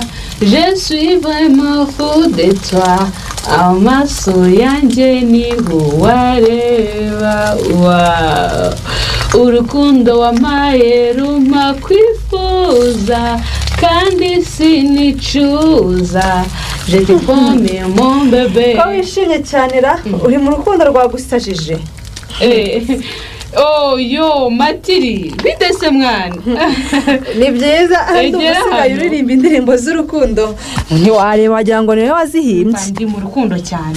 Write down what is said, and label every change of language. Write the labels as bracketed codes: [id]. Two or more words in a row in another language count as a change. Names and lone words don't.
[fr] Je suis vraiment fou de toi. [rw] Amaso yanjye niho wareba. Urukundo wampaye rumpa kwifuza kandi sinicuza. [fr] Je te promets mon bébé. [rw] Ko wishimye cyane ra uri mu rukundo rwagusajije. Yo Matiri bidese mwana. Ni byiza usigaye uririmba indirimbo z'urukundo ntiwareba wagira ngo niwe wazihimbye. Ndi mu rukundo cyane.